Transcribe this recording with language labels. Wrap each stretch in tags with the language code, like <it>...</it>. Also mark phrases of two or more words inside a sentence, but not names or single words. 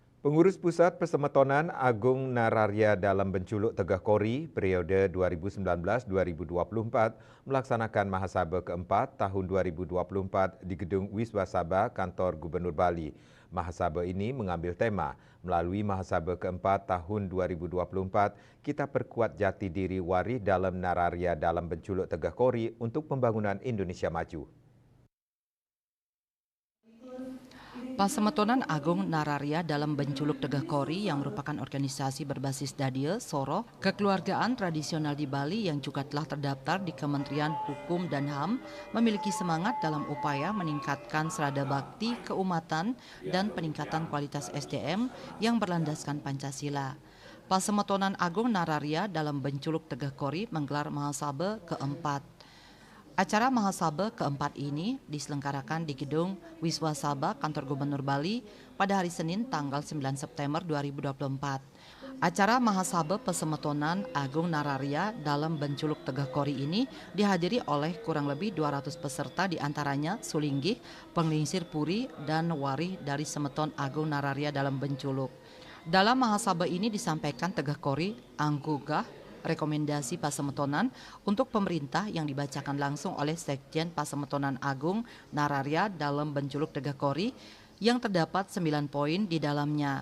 <id>Pengurus Pusat Persemetonan Agung Nararya dalam Benculuk Tegah Kori periode 2019-2024 melaksanakan Mahasabah keempat tahun 2024 di Gedung Wiswa Sabha Kantor Gubernur Bali. Mahasabah ini mengambil tema, melalui Mahasabah keempat tahun 2024, kita perkuat jati diri wari dalam Nararya dalam Benculuk Tegah Kori untuk pembangunan Indonesia Maju. Pasemetonan Agung Nararya dalam Benculuk Tegah Kori yang merupakan organisasi berbasis Dadil, Soroh, kekeluargaan tradisional di Bali yang juga telah terdaftar di Kementerian Hukum dan HAM memiliki semangat dalam upaya meningkatkan serada bakti, keumatan, dan peningkatan kualitas SDM yang berlandaskan Pancasila. Pasemetonan Agung Nararya dalam Benculuk Tegah Kori menggelar Mahasabah keempat. Acara Mahasabah keempat ini diselenggarakan di Gedung Wiswa Sabha Kantor Gubernur Bali pada hari Senin tanggal 9 September 2024. Acara Mahasabah Pasemetonan Agung Nararya dalam Benculuk Tegah Kori ini dihadiri oleh kurang lebih 200 peserta, diantaranya Sulinggih, Penglingsir Puri, dan Wari dari Semeton Agung Nararya dalam Benculuk. Dalam Mahasabah ini disampaikan Tegah Kori anggugah rekomendasi Pasemetonan untuk pemerintah yang dibacakan langsung oleh Sekjen Pasemetonan Agung Nararya dalam Benculuk Tegah Kori yang terdapat 9 poin di dalamnya.</id>